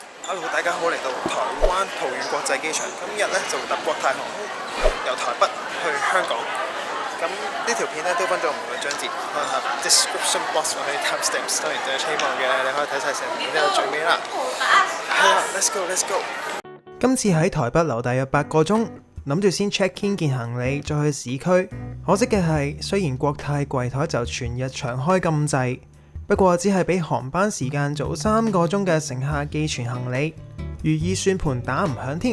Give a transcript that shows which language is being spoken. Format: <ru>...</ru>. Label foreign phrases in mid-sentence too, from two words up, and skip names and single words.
<yue>Hello， 大家好，嚟到台灣桃園國際機場，今日咧就搭國泰航空由台北去香港。咁呢條片咧都分咗唔同嘅章節，可能係</yue> <en>description box</en> <yue>或者 timestamps， 當然就係希望嘅你可以睇晒成片到最尾啦。</yue> <en>係啦 ，let's go，let's go。</en> <yue>今次喺台北留大約8個鐘，諗住先</yue> <en>check in</en> <yue>件行李，再去市區。可惜嘅係，雖然國泰櫃台就全日長開咁滯，不過只係比航班時間早3個鐘嘅乘客寄存行李，如意算盤打唔響添。</yue>